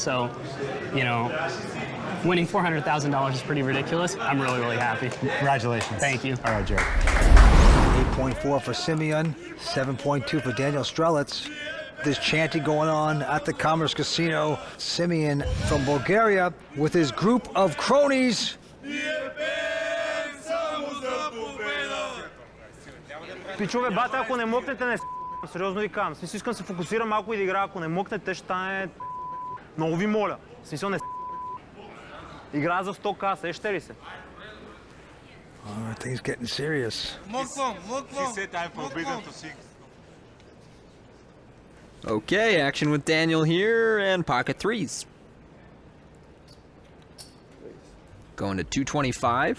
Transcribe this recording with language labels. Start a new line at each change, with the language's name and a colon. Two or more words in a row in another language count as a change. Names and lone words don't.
English: So, you know, winning $400,000 is pretty ridiculous. I'm really, really happy. Congratulations. Thank you. All right, Jared. 8.4 for Simeon, 7.2 for Daniel Strelitz. There's chanting going on at the Commerce Casino. Simeon from Bulgaria with his group of cronies.
Bulgarian: Пичове, бата, ако не мокнете, не Сериозно ви казвам. В смисъл, искам да се фокусирам малко и да игра. Ако не мъкнете, ще стане... Много ви моля. В смисъл, не игра за 100К, сещате ли се?
English: Things getting serious. Okay, action with Daniel here and pocket threes. Going to 225.